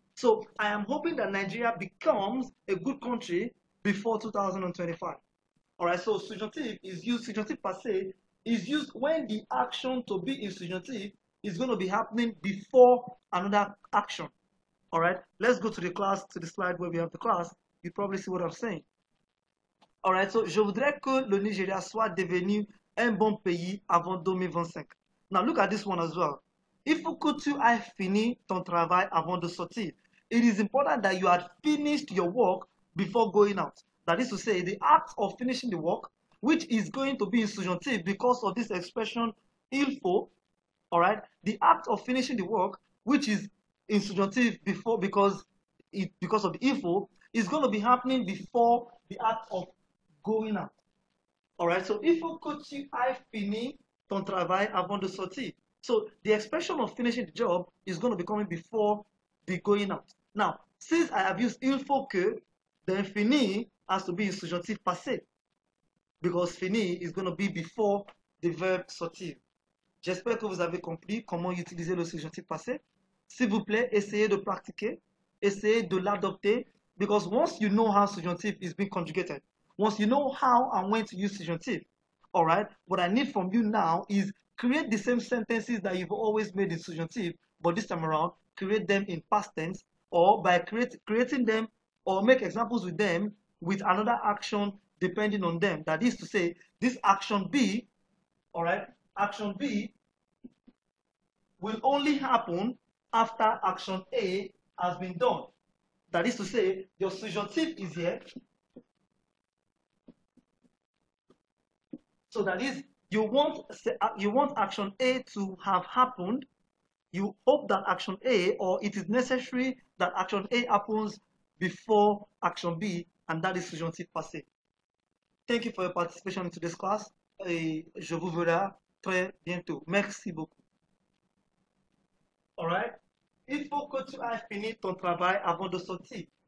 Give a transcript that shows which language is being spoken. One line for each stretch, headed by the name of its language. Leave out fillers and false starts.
English: So I am hoping that Nigeria becomes a good country before 2025. All right, so subjunctive is used, subjunctive passé is used when the action to be in subjunctive is going to be happening before another action. All right, let's go to the class, to the slide where we have the class. You probably see what I'm saying. All right, so
French: je voudrais que le Nigeria soit devenu un bon pays avant 2025.
English: Now look at this one as well.
French: Il faut que tu aies fini ton travail avant de sortir.
English: It is important that you had finished your work before going out. That is to say, the act of finishing the work, which is going to be in subjunctive because of this expression il faut, all right? The act of finishing the work, which is in subjunctive because of the il faut, is going to be happening before the act of going out. All right, so
French: il faut que tu aies fini ton travail avant de sortir.
English: So the expression of finishing the job is going to be coming before the going out. Now, since I have used il faut que, then fini has to be in subjunctive passé because fini is going to be before the verb sortir.
French: J'espère que vous avez compris comment utiliser le subjonctif passé. S'il vous plaît, essayez de pratiquer, essayez de l'adopter,
English: because once you know how subjunctive is being conjugated, once you know how and when to use subjunctive, all right, what I need from you now is create the same sentences that you've always made in subjunctive, but this time around, create them in past tense, or by creating them, or make examples with them with another action depending on them. That is to say, this action B, all right, action B will only happen after action A has been done. That is to say, your subjunctive is here. So that is, you want action A to have happened. You hope that action A, or it is necessary that action A happens before action B, and that is subjunctive passé. Thank you for your participation in today's class.
French: Et je vous verrai très bientôt. Merci beaucoup.
English: All right?
French: Il faut que tu aies fini ton travail avant de sortir.